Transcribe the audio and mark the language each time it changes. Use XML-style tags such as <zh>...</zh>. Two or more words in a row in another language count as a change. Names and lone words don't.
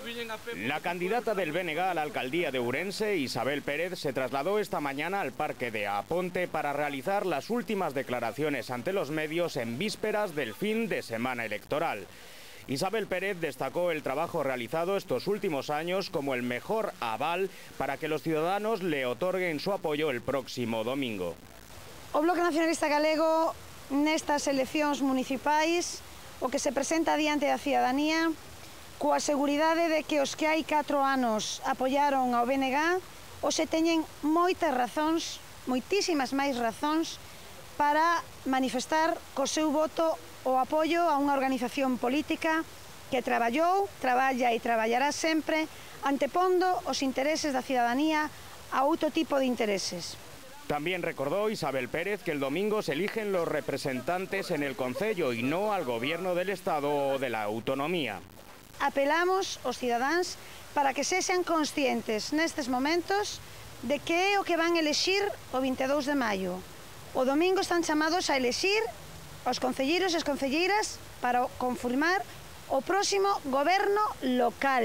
<es>La candidata del BNG a la alcaldía de Ourense, Isabel Pérez, se trasladó esta mañana al parque de Aponte para realizar las últimas declaraciones ante los medios en vísperas del fin de semana electoral. Isabel Pérez destacó el trabajo realizado estos últimos años como el mejor aval para que los ciudadanos le otorguen su apoyo el próximo domingo.</es> <gl>O Bloque Nacionalista Galego nestas eleccións municipais o que se presenta diante da cidadanía coa seguridade de que os que hai 4 anos apoiaron ao BNG hoxe teñen moitas razóns, moitísimas máis razóns para manifestar co seu voto o apoio a unha organización política que traballou, traballa e traballará sempre antepondo os intereses da cidadanía a outro tipo de intereses.</gl> <es>También recordó Isabel Pérez que el domingo se eligen los representantes en el Concello y no al Gobierno del Estado o de la Autonomía.</es> <gl>Apelamos aos cidadáns para que sexan conscientes nestes momentos de que é o que van elexir o 22 de maio. O domingo están chamados a elexir os concelleiros e as concelleiras para confirmar o próximo goberno local.</gl>